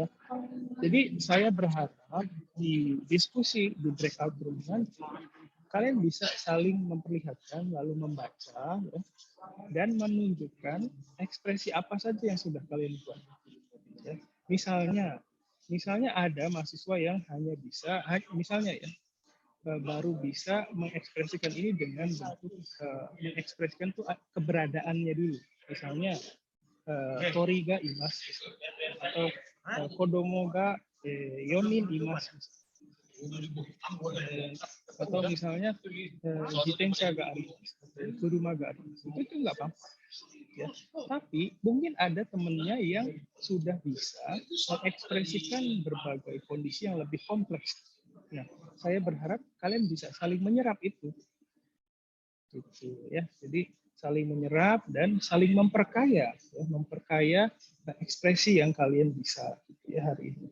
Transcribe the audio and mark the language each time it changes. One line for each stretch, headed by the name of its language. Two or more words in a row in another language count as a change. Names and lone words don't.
Indonesian: Jadi saya berharap di diskusi di
English: breakout room
Indonesian: nanti kalian bisa saling memperlihatkan lalu membaca ya, dan menunjukkan ekspresi apa saja yang sudah kalian buat. Ya. Misalnya ada mahasiswa yang hanya bisa misalnya ya baru bisa mengekspresikan ini dengan bentuk mengekspresikan tuh keberadaannya dulu.
Japanese: Misalnya 鳥がいます atau 子供が4人います.
Indonesian: Atau misalnya
Japanese: 自転車がある、車がある,
Indonesian: itu nggak apa-apa. Ya. Tapi mungkin ada temennya yang sudah bisa mengekspresikan berbagai kondisi yang lebih kompleks. Nah, saya berharap kalian bisa saling menyerap itu. Gitu ya. Jadi saling menyerap dan saling memperkaya, ya, memperkaya ekspresi yang kalian bisa gitu ya hari ini.